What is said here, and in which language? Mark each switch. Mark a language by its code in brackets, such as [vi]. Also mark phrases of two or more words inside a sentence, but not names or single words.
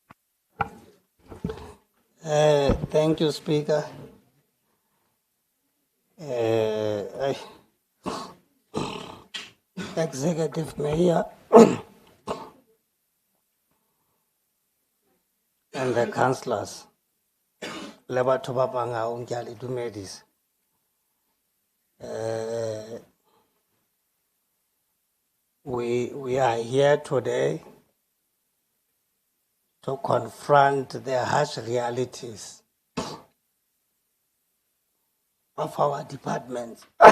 [en] Thank you, Speaker. Executive Mayor and the councillors, [st] Lebatho ba Mangaung ke a le dumedisa. [en] We are here today to confront the harsh realities of our departments.